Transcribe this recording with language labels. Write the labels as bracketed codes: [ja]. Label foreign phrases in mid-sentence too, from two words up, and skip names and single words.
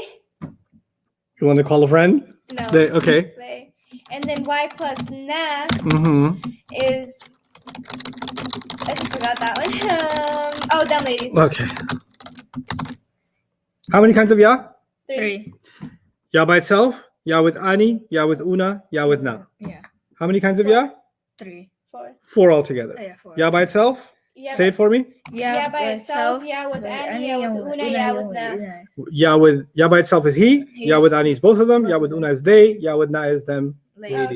[en] You want to call a friend? No. They, okay. They. And then Y plus Na Mm-hmm. is. I just forgot that one. Oh, them ladies. Okay. How many kinds of ya? 3. Ya by itself, ya with Ani, ya with Una, ya with Na. Yeah. How many kinds of ya? 3. 4. 4 altogether. Oh, yeah, 4. Ya by itself? Yeah, Say it for me. Yeah, by itself. Yeah, with Ani. Yeah, with Una. Yeah, with Na. Ya by itself is he. Ya with Ani is both of them. Ya with Una is they. Ya with Na is them. Oh, Ladies.